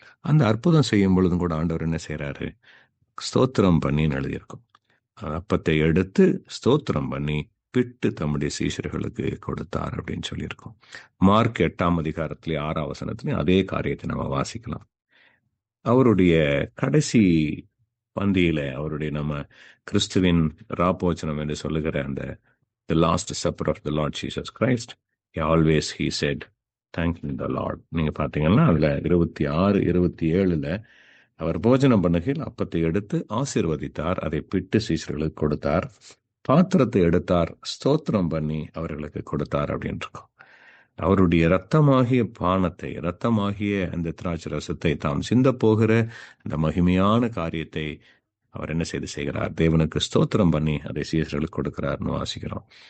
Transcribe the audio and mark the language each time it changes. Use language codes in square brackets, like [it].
[ta] அந்த அற்புதம் செய்யும் பொழுதும் கூட ஆண்டவர் என்ன செய்யறாரு, ஸ்தோத்திரம் பண்ணின்னு எழுதியிருக்கும். அப்பத்தை எடுத்து ஸ்தோத்திரம் பண்ணி பிட்டு தம்முடைய சீஷர்களுக்கு கொடுத்தார் அப்படின்னு சொல்லியிருக்கோம். மார்க் 8ஆம் அதிகாரத்திலே 6ஆம் வசனத்திலையும் அதே காரியத்தை நம்ம வாசிக்கலாம். அவருடைய கடைசி பந்தியில அவருடைய நம்ம கிறிஸ்துவின் ராப்போச்சனம் என்று சொல்லுகிற அந்த [en] the last supper of the Lord Jesus Christ, he said thank you the Lord. [ta] நீங்க பாத்தீங்கன்னா அதுல 26, 27 அவர் போஜனம் பண்ணுகையில் அப்பத்தை எடுத்து ஆசீர்வதித்தார், அதை பிட்டு சீஷர்களுக்கு கொடுத்தார், பாத்திரத்தை எடுத்தார், ஸ்தோத்திரம் பண்ணி அவர்களுக்கு கொடுத்தார் அப்படின்னு இருக்கும். அவருடைய இரத்தமாகிய பானத்தை, இரத்தமாகிய அந்த திராட்சை ரசத்தை தாம் சிந்த போகிற அந்த மகிமையான காரியத்தை அவர் என்ன செய்கிறார், தேவனுக்கு ஸ்தோத்திரம் பண்ணி அதை சீஷர்களுக்கு கொடுக்கிறார்னு வாசிக்கிறோம்.